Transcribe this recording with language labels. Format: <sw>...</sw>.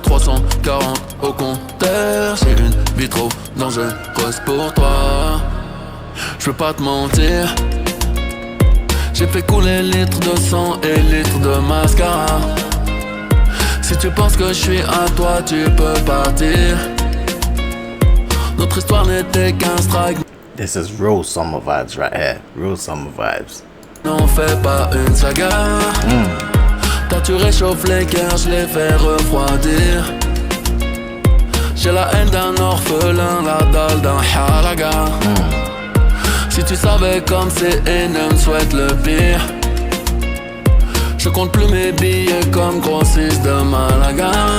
<fr>340 au compteur. J'ai une vie trop dangereuse pour toi. Je veux pas te mentir. J'ai fait couler litres de sang et litres de mascara. Si tu penses que je suis à toi, tu peux partir. Notre histoire n'était qu'un strike.</fr> <en>This is real summer vibes right here. Real summer vibes.</en> <fr>N'en fais pas une saga. Toi tu réchauffes les cœurs, je les fais refroidir. J'ai la haine d'un orphelin, la dalle d'un halaga. Si tu savais comme c'est énorme, souhaite le pire. Je compte plus mes billets comme grossiste de Malaga.</fr>